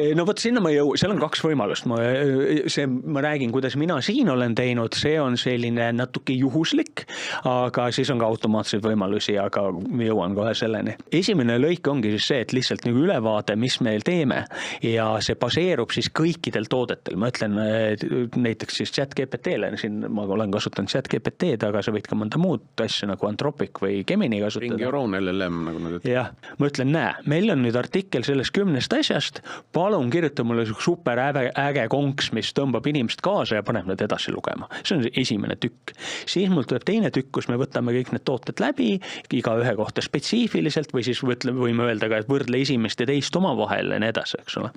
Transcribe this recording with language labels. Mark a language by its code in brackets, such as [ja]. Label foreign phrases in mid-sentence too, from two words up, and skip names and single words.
[et] No võt sinna ma seal on 2 võimalust. Ma räägin, kuidas mina siin olen teinud, see on selline natuke juhuslik, aga siis on ka automaatseid võimalusi, aga jõuan kohe selleni. Esimene lõik ongi siis see, et lihtsalt nagu ülevaade, mis meil teeme ja see baseerub siis kõikidel toodetel. Ma ütlen näiteks siis ChatGPT-le, siin ma olen kasutanud ChatGPT-d, aga sa võid ka mõnda muud asja nagu Anthropic või Gemini kasutada. [en] Bring your own LLM [et] nagu nad ütlevad. Jah, ma ütlen, meil on nüüd artikkel sellest 10 asjast, palun kirjuta mulle super äge konks, mis tõmbab inimest kaasa ja paneb need edasi lugema. See on esimene tükk. Siis mul tuleb teine tükk, kus me võtame kõik need tooted läbi, iga ühe kohta spetsiifiliselt või siis võime öelda ka, et võrdle esimest ja teist oma vahel ja nii edasi, eks ole.